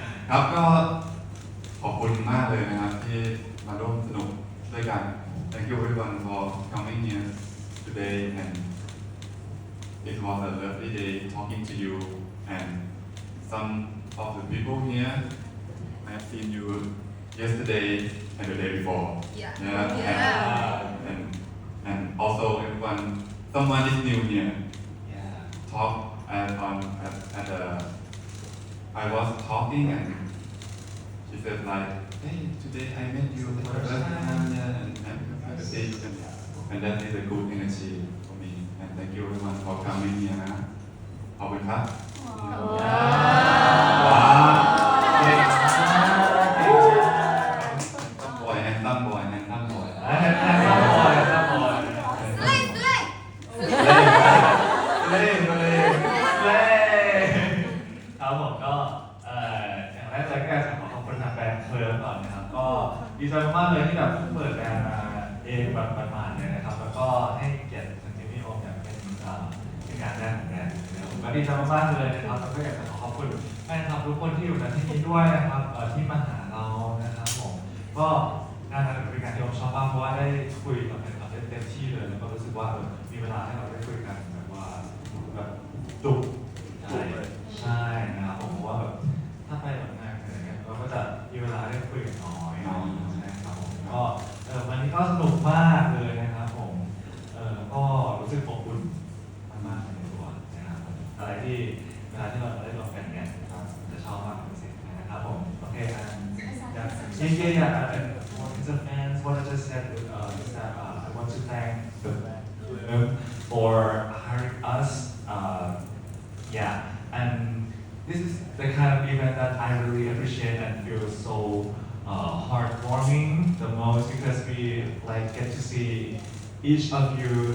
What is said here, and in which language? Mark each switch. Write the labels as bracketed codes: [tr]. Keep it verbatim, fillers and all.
[th] ครับก็ขอบคุณมากเลยนะครับที่มาร่วมสนุกด้วยกัน [en] Thank you everyone for coming here today and it was a lovely day talking to you and some of the people here I have seen you yesterday and the day before Yeah. yeah, And, and and also everyone someone is new here talk and on and, and uh, I was talking and she said like hey today I met you for the first time yeah, and and conversation and that is a good energy for me and thank you everyone for coming here [th] นะขอบคุณครับว้าวเก่ง ตั้งบ่อยแฮนตั้งบ่อยแฮนตั้งบ่อย แฮนตั้งบ่อยตั้งบ่อย เล่นมาเลย เย้ครับผมก็เอ่ออย่างแรกเลยก็อยากจะขอขอบคุณทางแบรนด์เพิร์ลก่อนนะครับก็ดีใจมากๆเลยที่แบบเพิ่งเปิดแบรนด์มาเองแบบประมาณเนี่ยนะครับแล้วก็ให้เกียรติทางทีมพี่โอมอย่างเป็นเอ่อเป็นงานแรกของแบรนด์นะครับผมก็ดีใจมากๆเลยนะครับแล้วก็อยากจะขอขอบคุณแฟนคลับทุกคนที่อยู่ในที่นี้ด้วยนะครับเอ่อที่มาหาเรานะครับผมก็ น่าจะเป็นการที่ผมชอบมากเพราะว่าได้คุยกับแฟนคลับได้เต็มที่เลยแล้วก็รู้สึกว่าเออมีเวลาให้เราได้คุยกันแบบว่า แบบดุใช่ใช่นะครับผมว่าแบบถ้าไปแบบงานอะไรเงี้ยเราก็จะมีเวลาได้คุยกันน้อย น้อย ใช่ครับผมก็เออวันนี้ก็สนุกมากเลยนะครับผมเออก็รู้สึกขอบคุณมากๆในตัวนะครับอะไรที่เวลาที่เราได้รวมกันเนี่ยนะครับจะชอบมากเป็นพิเศษนะครับผมโอเคอัน [en] Yeah, yeah, yeah. yeah. And one of the fans, what I just said uh, is that uh, I want to thank the fans for hiring us. Uh, yeah, and this is the kind of event that I really appreciate and feel so uh, heartwarming the most because we like get to see each of you.